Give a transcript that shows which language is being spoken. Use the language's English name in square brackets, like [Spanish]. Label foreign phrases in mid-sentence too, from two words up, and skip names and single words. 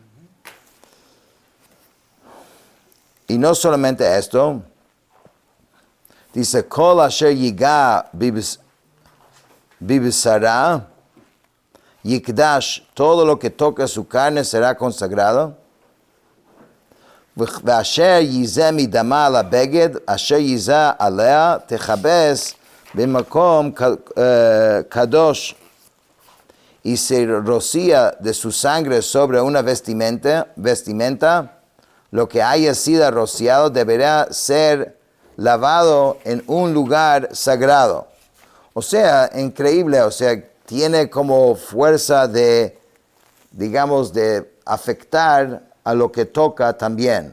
[Spanish] Y no solamente esto, dice, [Hebrew] כל אשר יגע בבשרה יקדש, [Spanish] todo lo que toque su carne será consagrado. [Hebrew] אשר יזה מדמה על בגד אשר יזה עליה תכבס במקום קדש. [Spanish] Y se rocía de su sangre sobre una vestimenta, lo que haya sido rociado deberá ser lavado en un lugar sagrado. O sea, increíble, o sea, tiene como fuerza de, digamos, de afectar a lo que toca también.